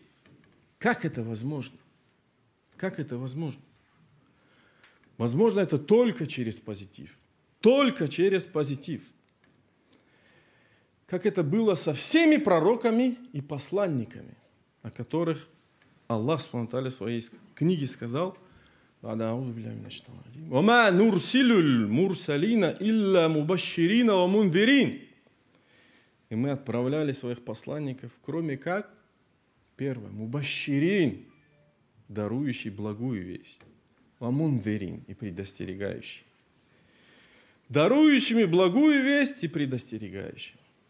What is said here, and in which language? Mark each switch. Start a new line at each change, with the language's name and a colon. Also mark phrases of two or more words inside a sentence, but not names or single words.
Russian: Как это возможно? Как это возможно? Возможно, это только через позитив. Только через позитив. Как это было со всеми пророками и посланниками, о которых Аллах в своей книге сказал:
Arabic: «وما نرسل المرسلين إلا مبشرين ومنذرين».
Russian: И мы отправляли своих посланников, кроме как, первое, мубашширин, дарующий благую весть,
Arabic: ومنذرين,
Russian: и предостерегающий. Дарующими благую весть и предостерегающими.